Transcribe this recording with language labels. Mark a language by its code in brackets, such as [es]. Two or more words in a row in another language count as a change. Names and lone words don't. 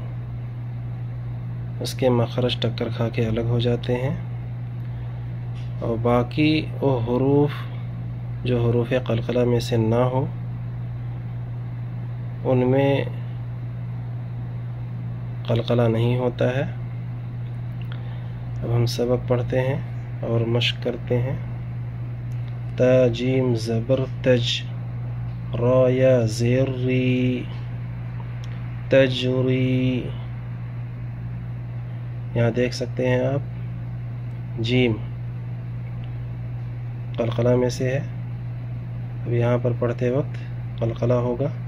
[ur] اس کے مخرج ٹکر کھا کے الگ ہو جاتے ہیں، اور باقی وہ حروف جو حروف قلقلہ میں سے نہ ہو ان میں قلقلہ نہیں ہوتا ہے۔ اب ہم سبق پڑھتے ہیں اور مشق کرتے ہیں۔ تا جیم زبر تج، را یا زیر ری، تجری۔ یہاں دیکھ سکتے ہیں آپ جیم قلقلہ میں سے ہے، اب یہاں پر پڑھتے وقت قلقلہ ہوگا۔